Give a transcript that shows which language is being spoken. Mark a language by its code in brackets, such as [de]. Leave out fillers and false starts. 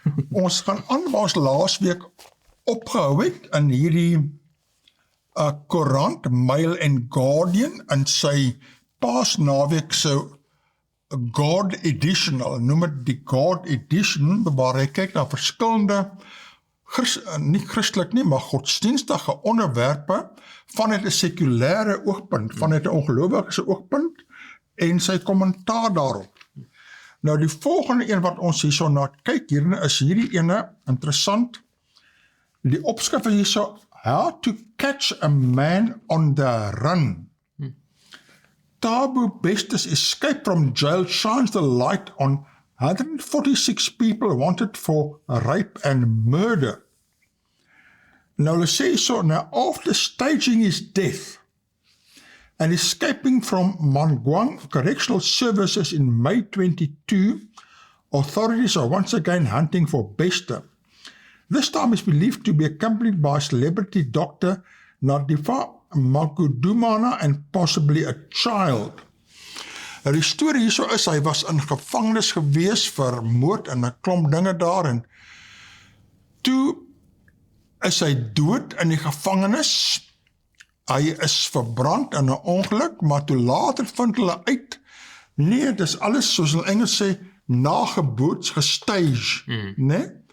[af] Ons gaan aan waar ons laasweek opgehou het in hierdie Koerante, Mail en Guardian in sy paasnaweek se God Edition, noem het die God Edition, waar hy kyk na verskillende, nie christelik nie, maar godsdienstige onderwerpe, vanuit 'n sekulêre oogpunt, vanuit 'n ongelowige oogpunt, en sy kommentaar daarop. Nou die volgende een wat ons hierso na kyk, hierna is hierdie ene interessant. Die opskrif is hierso, [en] How to catch a man on the run. Thabo Beste's escape from jail shines the light on 146 people wanted for rape and murder. Now let's say so, now after staging his death and escaping from Mangwang Correctional Services in May 22, authorities are once again hunting for Beste. This time is believed to be accompanied by celebrity doctor Nadifa Makudumana and possibly a child. [af] Die storie hierso is, hy was in gevangenis gewees vir moord en 'n klomp dinge daar, en toe is hy dood in die gevangenis. Hy is verbrand in 'n ongeluk, maar toe later vind hulle uit, nee, dis alles soos in Engels sê, nageboots gestage, nee?